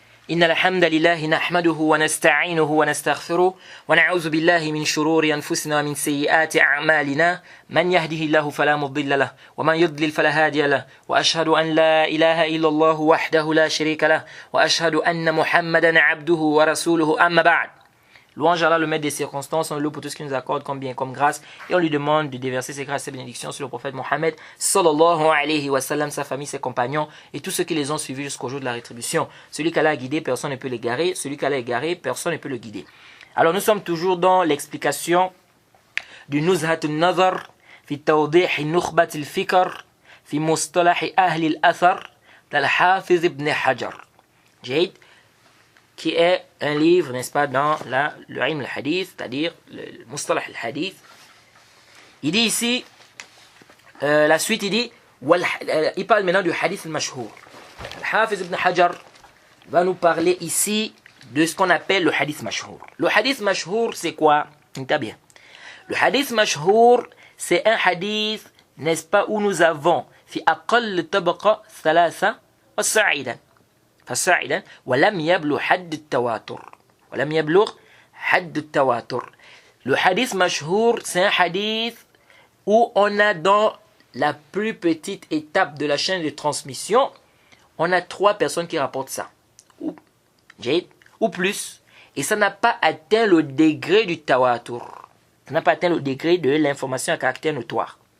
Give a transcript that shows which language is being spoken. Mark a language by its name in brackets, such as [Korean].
[Arabic] إن الحمد لله نحمده ونستعينه ونستغفره ونعوذ بالله من شرور أنفسنا ومن سيئات أعمالنا من يهده الله فلا مضل له ومن يضلل فلا هادي له وأشهد أن لا إله إلا الله وحده لا شريك له وأشهد أن محمدا عبده ورسوله أما بعد. [French] Louange à Allah, le maître des circonstances, on le loue pour tout ce qu'il nous accorde comme bien, comme grâce, et on lui demande de déverser ses grâces et ses bénédictions sur le prophète Mohammed, sallallahu alayhi wa sallam, sa famille, ses compagnons, et tous ceux qui les ont suivis jusqu'au jour de la rétribution. Celui qu'Allah a guidé, personne ne peut l'égarer, celui qu'Allah a égaré, personne ne peut le guider. Alors nous sommes toujours dans l'explication du Nuzhat al-Nazar, fi tawdih nukhbat al-fikr, fi mustalah ahli al-athar, d'Al-Hafiz ibn Hajar. Jahid, qui est un livre, n'est-ce pas, dans le ilm al-hadith, c'est-à-dire le mustalah al-hadith. Il dit ici, la suite, il dit, il parle maintenant du hadith al-mashhour. Al-Hafiz ibn Hajar va nous parler ici de ce qu'on appelle le hadith mashhour. Le hadith mashhour, c'est quoi? Bien. Le hadith mashhour, c'est un hadith, n'est-ce pas, où nous avons [Arabic] fi aqall tabaqa thalatha wa sa'idan. فصاعدا ولم يبلغ حد التواتر ولم يبلغ حد التواتر. [French] Le hadith mashhour, c'est un hadith où on a dans la plus petite étape de la chaîne de transmission, on a 3 personnes qui rapportent ça ou plus, et ça n'a pas atteint le degré du tawatur, ça n'a pas atteint le degré de l'information à caractère notoire.